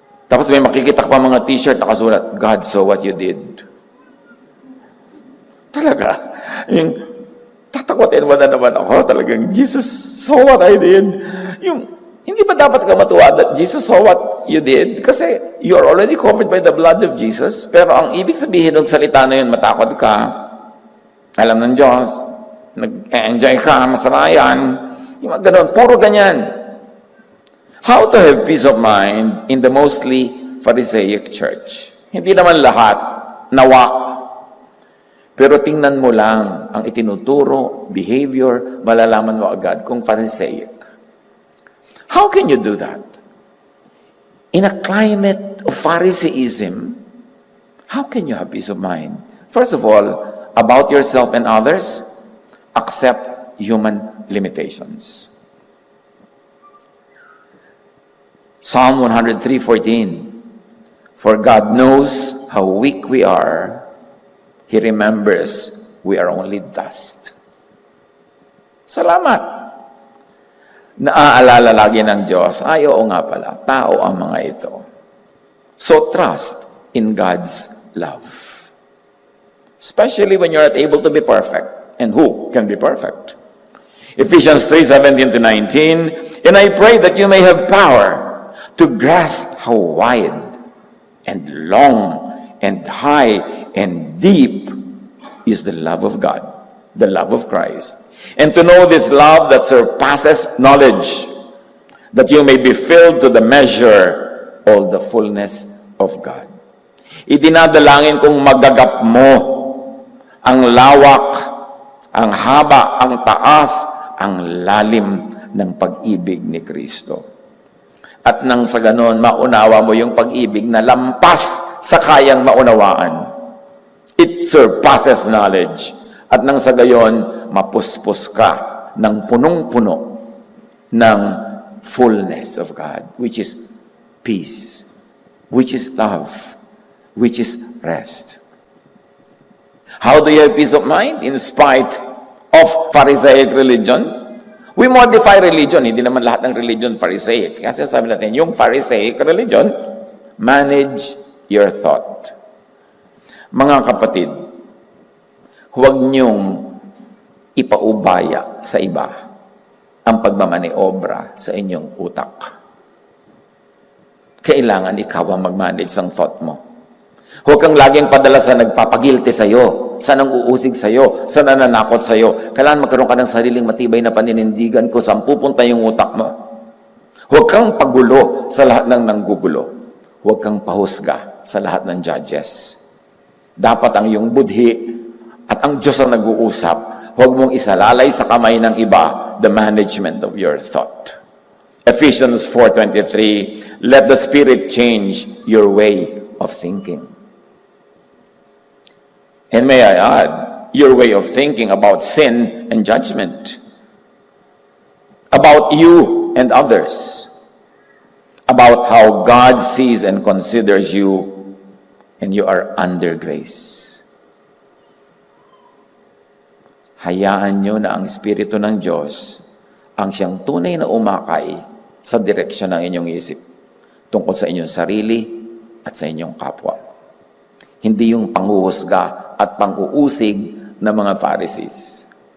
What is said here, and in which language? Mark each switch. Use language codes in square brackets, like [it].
[tl] Tapos may makikita ka pa mga t-shirt nakasulat, [en] God saw what you did. [tl] Talaga. Yung tatakotin mo na naman ako, talagang [en] Jesus saw what I did. [tl] Yung, hindi ba dapat ka matuwa [en] that Jesus saw what you did? Kasi you are already covered by the blood of Jesus. [tl] Pero ang ibig sabihin ng salita na yun, matakot ka, alam ng Diyos, nag-enjoy ka, masama yan. Yung mga ganun, puro ganyan. [en] How to have peace of mind in the mostly Pharisaic church? [tl] Hindi naman lahat nawa. Pero tingnan mo lang ang itinuturo, behavior, malalaman mo agad kung Pharisaic. [en] How can you do that? In a climate of Pharisaism, how can you have peace of mind? First of all, about yourself and others, accept human limitations. Psalm 103:14, for God knows how weak we are. He remembers we are only dust. [tl] Salamat. Naaalala lagi ng Diyos, ay oo nga pala, tao ang mga ito. [en] So trust in God's love. Especially when you're not able to be perfect. And who can be perfect? Ephesians 3:17-19, and I pray that you may have power to grasp how wide and long and high and deep is the love of God, the love of Christ. And to know this love that surpasses knowledge, that you may be filled to the measure all the fullness of God. [tl] Idinadalangin kong magagap mo ang lawak, ang haba, ang taas, ang lalim ng pag-ibig ni Kristo. At nang sa ganon, maunawa mo yung pag-ibig na lampas sa kayang maunawaan. [en] It surpasses knowledge. [tl] At nang sa gayon, mapuspos ka ng punong-puno ng [en] fullness of God, which is peace, which is love, which is rest. How do you have peace of mind? In spite of Pharisaic religion? We modify religion. [tl] Hindi naman lahat ng religion Pharisaic. Kasi sabi natin, yung Pharisaic religion, [en] manage your thought. [tl] Mga kapatid, huwag niyong ipaubaya sa iba ang pagmamaniobra sa inyong utak. Kailangan ikaw ang mag-manage ng thought mo. Huwag kang laging padala sa nagpapagilty sa'yo, sa nang-uusig sa'yo, sa nananakot sa'yo. Kailangan magkaroon ka ng sariling matibay na paninindigan kung saan pupunta yung utak mo. Huwag kang pagulo sa lahat ng nanggugulo. Huwag kang pahusga sa lahat ng judges. Dapat ang iyong budhi at ang Diyos ang nag-uusap. Huwag mong isalalay sa kamay ng iba [en] the management of your thought. Ephesians 4:23, let the Spirit change your way of thinking. And may I add, your way of thinking about sin and judgment, about you and others, about how God sees and considers you, and you are under grace. [tl] Hayaan nyo na ang Espiritu ng Diyos ang siyang tunay na umakay sa direksyon ng inyong isip tungkol sa inyong sarili at sa inyong kapwa. Hindi yung panghuhusga at pang-uusig ng mga Pharisees.